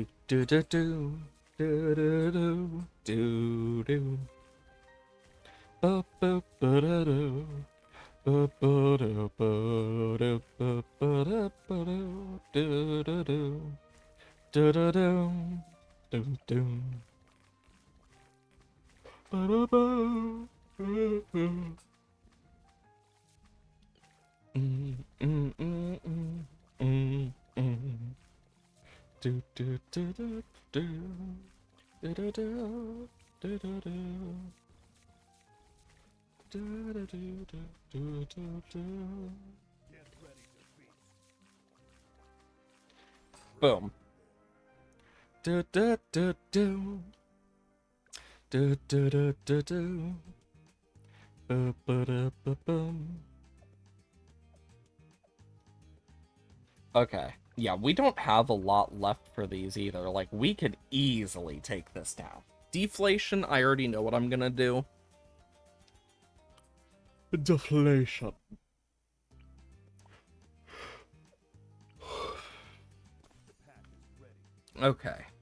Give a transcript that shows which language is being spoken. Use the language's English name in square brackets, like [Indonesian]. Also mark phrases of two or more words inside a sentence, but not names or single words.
[English] do do do do do do do ba ba ba da do ba ba da ba da ba ba da ba do do do do do do do do ba da ba. Do do do do do do do do do do do do do do do. Boom. Do do do do do do do do do. Ba ba da ba boom. Okay. Yeah, we don't have a lot left for these either. Like, we could easily take this down. Deflation, I already know what I'm gonna do. Deflation. Okay.